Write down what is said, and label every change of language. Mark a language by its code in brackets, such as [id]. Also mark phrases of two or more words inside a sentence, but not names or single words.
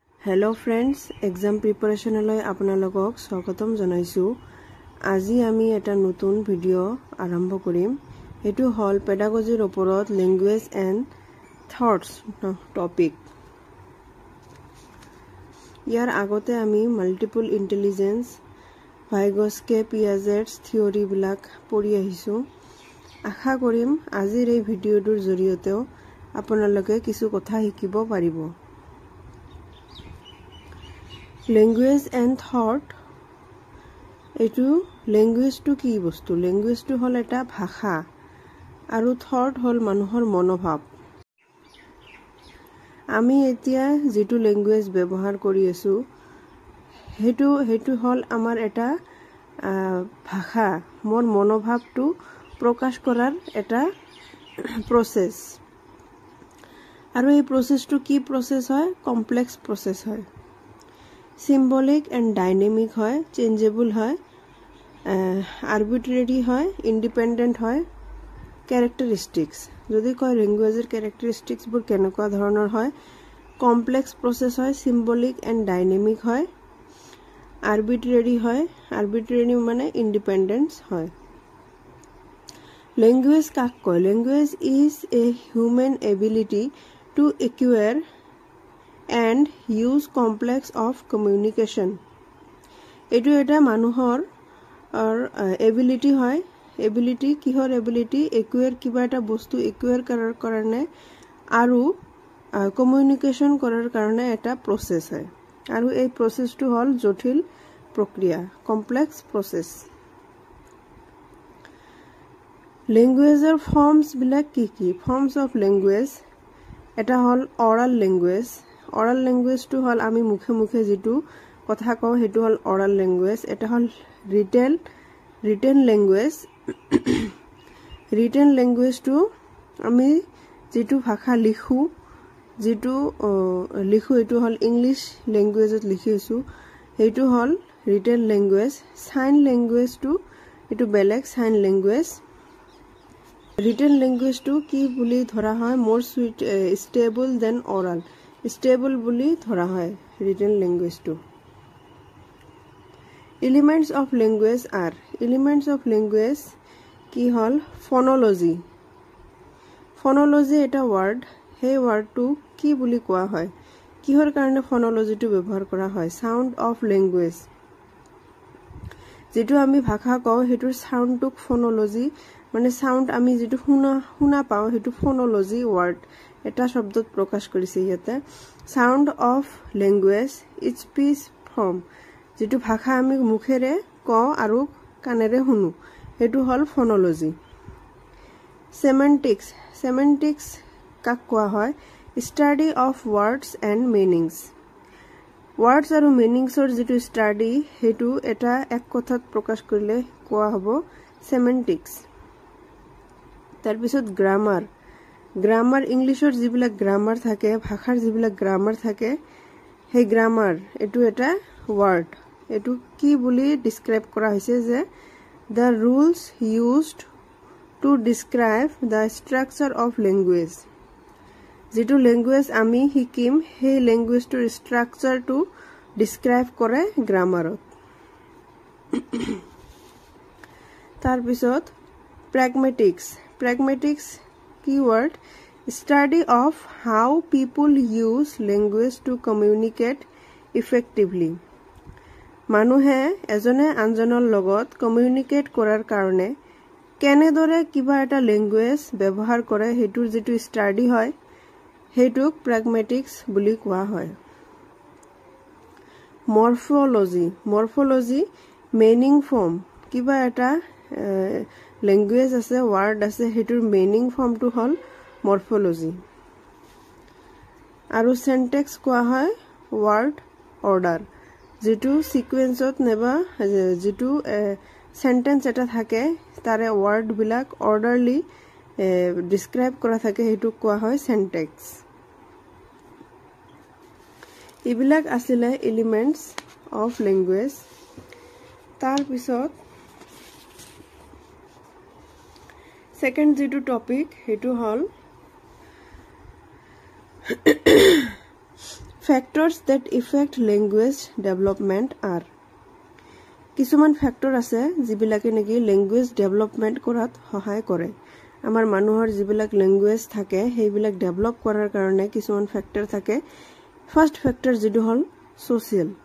[en] Hello friends, exam preparation [as] লৈ আপোনালোকক স্বাগতম জনাইছো। আজি আমি এটা নতুন ভিডিও আৰম্ভ কৰিম। এটো হল পেডাগজিৰ ওপৰত [en] language and thoughts [as] টপিক। ইয়াৰ আগতে আমি [en] multiple intelligence, [as] ভাইগস্কে পিয়াজেটছ থিওৰি বিলাক পঢ়ি আহিছো। আশা কৰিম আজিৰ এই ভিডিওটোৰ জৰিয়তে আপোনালোকে কিছু কথা শিকিব পাৰিব। [en] Language and thought. [as] এটো ল্যাঙ্গুৱেজ টু কি বস্তু? ল্যাঙ্গুৱেজ টু হল এটা ভাষা আৰু থট হল মানুহৰ মনোভাৱ। আমি এতিয়া যেটো ল্যাঙ্গুৱেজ ব্যৱহাৰ কৰি আছো হেতু হল আমাৰ এটা ভাষা, মোৰ মনোভাৱটো প্ৰকাশ কৰাৰ এটা প্ৰসেস। আৰু এই প্ৰসেসটো কি প্ৰসেস হয়? [en] complex process হয়। Symbolic and dynamic হয়, changeable হয়, arbitrary হয়, independent হয়। [as] Characteristics যদি কয় ল্যাঙ্গুৱেজৰ characteristics বোৰ কেনেকুৱা ধৰণৰ হয়? Complex process হয়, symbolic and dynamic হয়, arbitrary হয়, arbitrary মানে independence হয়। Language কাক কয়? [en] Language is a human ability to acquire and use complex of communication. [as] এটো এটা মানুহৰ ability হয়। ability কিহৰ ability? acquire কিবা এটা বস্তু acquire কৰাৰ কাৰণে আৰু communication কৰাৰ কাৰণে এটা process হয়। আৰু এই processটো হল জটিল প্ৰক্ৰিয়া, [en] complex process. Languageৰ forms [as] বিলাক কি কি? [en] Forms of language [as] এটা হল [en] oral language. Oral language [as] টো হল আমি মুখে মুখে যিটো কথা কওঁ হেতু হল [en] oral language. [as] এটা হল [en] written language. Written language [as] টো আমি যিটো ভাষা লিখোঁ এইটো হল [en] English language [as] ত লিখিছোঁ হেতু হল [en] written language. Sign language [as] টো এইটো বেলেগ [en] sign language. Written language [as] টো কি বুলি ধৰা হয় [en] more stable than oral. [as] Stable বুলি ধৰা হয় [en] written language [as] to. [en] Elements of language are. Elements of language [as] কি হল? [en] Phonology. [as] Phonology এটা word, সেই wordটো কি বুলি কোৱা হয়? কিহৰ কাৰণে phonology টো ব্যৱহাৰ কৰা হয়? [en] Sound of language. [as] যেটো আমি ভাষা কওঁ হেতুৰ soundটোক phonology মানে sound আমি যেটো শুনা পাওঁ হেতু phonology word এটা শব্দত প্ৰকাশ কৰিছে ইয়াতে। [en] Sound of language is speech form. [as] যেটো ভাষা আমি মুখেৰে কওঁ আৰু কাণেৰে শুনো হেতু হল phonology. Semantics. Semantics কাক কোৱা হয়? [en] Study of words and meanings. [as] Words আৰু meaningsৰ যেটো study হেতু এটা এক কথাত প্ৰকাশ কৰিলে কোৱা হ'ব semantics. তাৰ পিছত grammar. গ্রামার ইংলিশৰ যিবিলাক গ্রামার থাকে, ভাষাৰ যিবিলাক গ্রামার থাকে, সেই গ্রামার এটো এটা ওয়ার্ড। এটো কি বুলি ডিসক্রাইব কৰা হৈছে যে [en] the rules used to describe the structure of language. [as] যেটো ল্যাঙ্গুৱেজ আমি শিকিম সেই ল্যাঙ্গুৱেজটোৰ স্ট্ৰাকচাৰটো ডিসক্রাইব কৰে গ্রামাৰত। তাৰ পিছত pragmatics. [en] Pragmatics keyword study of how people use language to communicate effectively. [as] মানুহে এজনে আনজনৰ লগত কমিউনিকেট কৰাৰ কাৰণে কেনেদৰে কিবা এটা ল্যাঙ্গুৱেজ ব্যৱহাৰ কৰে হেতুৰ যেটো ষ্টাডি হয় হেতুক pragmatics বুলি কোৱা হয়। [en] Morphology. Morphology meaning form. [as] কিবা এটা language আছে, word আছে, হেতুৰ [en] meaning form [as] to হল morphology. আৰু syntax কোৱা হয় [en] word order. [as] যেটো sequenceত নেবা যেটো sentence এটা থাকে তাৰে word বিলাক orderly describe কৰা থাকে হেতু কোৱা হয় syntax. ইবিলাক আছিল [en] elements of language. [as] তাৰ পিছত second যেটো টপিক হেতু হল [en] factors that affect language development are [as] কিছুমান ফ্যাক্টর আছে যিবিলাকে নেকি [en] language development [as] কৰাত সহায় কৰে আমাৰ মানুহৰ যিবিলাক ল্যাঙ্গুৱেজ থাকে সেইবিলাক ডেভেলপ কৰাৰ কাৰণে কিছুমান ফ্যাক্টৰ থাকে [en] first factor [as] যেটো হল সোশ্যাল